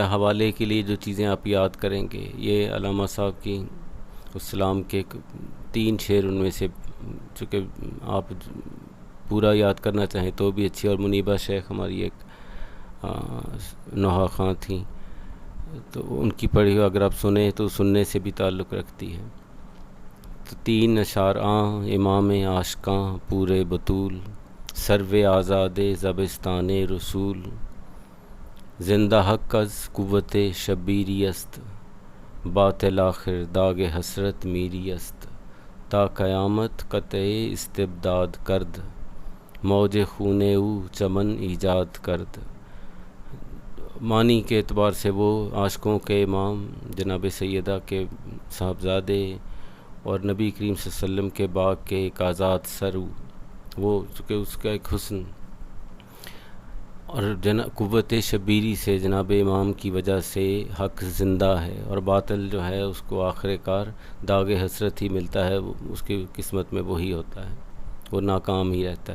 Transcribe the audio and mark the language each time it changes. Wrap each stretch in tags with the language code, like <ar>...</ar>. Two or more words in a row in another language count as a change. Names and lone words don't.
<ur>حوالے کے لیے جو چیزیں آپ یاد کریں گے، یہ علامہ صاحب کی السلام کے 3 شعر، ان میں سے چونکہ آپ پورا یاد کرنا چاہیں تو بھی اچھی، اور منیبہ شیخ ہماری ایک نوحہ خواں تھیں، تو ان کی پڑھی ہو اگر آپ سنیں تو سننے سے بھی تعلق رکھتی ہے۔ تو 3 اشعار:</ur> <fa>امام عاشقاں پورے بطول، سرو آزاد زبستان رسول، زندہ حق از قوت شبیری است، باطل آخر داغ حسرت میری است، تا قیامت قطع استبداد کرد، موج خون او چمن ایجاد کرد۔</fa> <ur>معنی کے اعتبار سے وہ عاشقوں کے امام جناب سیدہ کے صاحبزادے اور نبی کریم</ur> <ar>صلی اللہ علیہ وسلم</ar> <ur>کے باغ کے ایک آزاد سرو، وہ چونکہ اس کا ایک حسن اور قوت شبیری سے جناب امام کی وجہ سے حق زندہ ہے، اور باطل جو ہے اس کو آخر کار داغ حسرت ہی ملتا ہے، اس کی قسمت میں وہی ہوتا ہے، وہ ناکام ہی رہتا ہے۔</ur>